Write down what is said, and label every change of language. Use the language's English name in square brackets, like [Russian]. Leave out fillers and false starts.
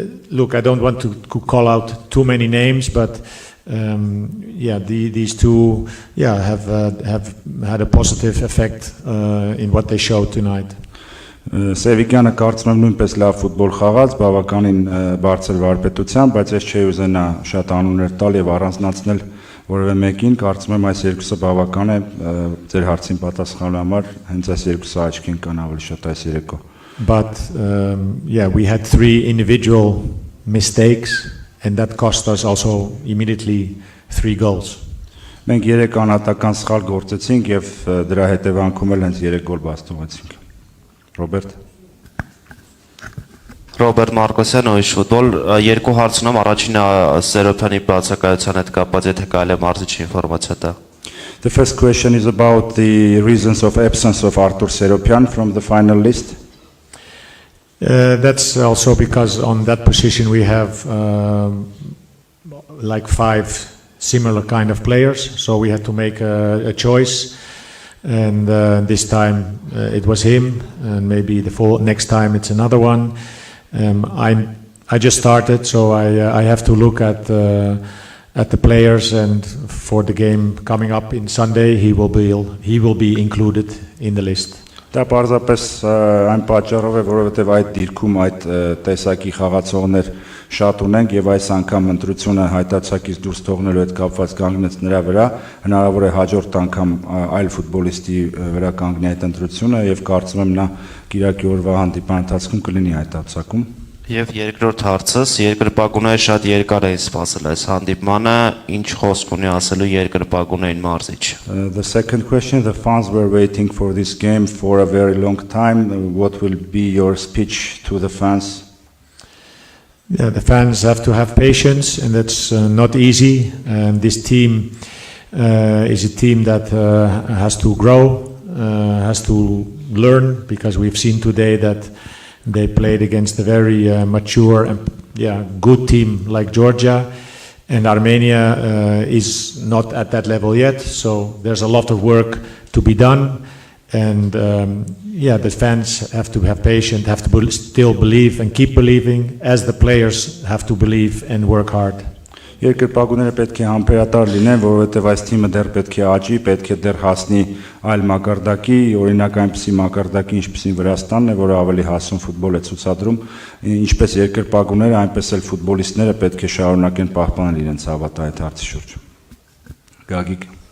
[English] Look, I don't want to call out too many names, but these two have had a positive effect in what they showed tonight. [Armenian] Սևիկյանը կարծում եմ նույնպես լավ ֆուտբոլ խաղաց, բավականին բարձր վարպետությամբ, բայց ես չէի ուզենա շատ անուններ տալ եւ առանձնացնել որևէ մեկին, կարծում եմ այս երկուսը բավական է ձեր հարցին պատասխանելու համար, հենց այս երկուսը աչքին կան ավելի շատ այս երեկո։ [English] But we had 3 individual mistakes, and that cost us also immediately 3 goals. [Armenian] Մենք 3 անհատական սխալ գործեցինք եւ դրա հետևանքում էլ հենց 3 գոլ բաստողեցինք։ Ռոբերտ Մարկոսյան, Ույշ ֆուտբոլ, երկու հարց ունեմ, առաջինը Սերոփյանի բացակայության հետ կապված է, թե կարելի է մարզիչի ինֆորմացիա տա։ [English] The first question is about the reasons of absence of Artur Seropian from the final list. That's also because on that position we have like 5 similar kind of players, so we had to make a choice, and this time it was him, and maybe the next time it's another one. I just started, so I have to look at the players, and for the game coming up in Sunday, he will be included in the list. [Armenian] Դա պարզապես այն պատճառով է, որովհետև այդ դիրքում այդ տեսակի խաղացողներ շատ ունենք եւ այս անգամ ընտրությունը հայտարարակից դուրս թողնելու հետ կապված կանգնեց նրա վրա, հնարավոր է հաջորդ անգամ այլ ֆուտբոլիստի վրա կանգնի այդ ընտրությունը եւ կարծում եմ նա Կիրակի օրվա հանդիպման ընթացքում կլինի հայտարարակում։ Եվ երկրորդ հարցս, երկրպագուները շատ երկար էին սպասել այս հանդիպմանը, ինչ խոսք ունի ասելու երկրպագուներին մարզիչ։ [English] The second question, the fans were waiting for this game for a very long time. What will be your speech to the fans? Yeah, the fans have to have patience, and that's not easy. And this team is a team that has to grow, has to learn, because we've seen today that they played against a very mature and good team like Georgia, and Armenia is not at that level yet. So there's a lot of work to be done, and the fans have to have patience, have to still believe and keep believing, as the players have to believe and work hard. [Armenian] Երկրպագուները պետք է համբերատար լինեն, որովհետև այս թիմը դեռ պետք է աճի, պետք է դեռ հասնի այլ մակարդակի, օրինակ այնպիսի մակարդակի, ինչպիսին Վրաստանն է, որը ավելի հասուն ֆուտբոլ է ցուցադրում, ինչպես երկրպագուները, այնպես էլ ֆուտբոլիստները պետք է շարունակեն պահպանել իրենց հավատը այդ հարցի շուրջ։ Գագիկ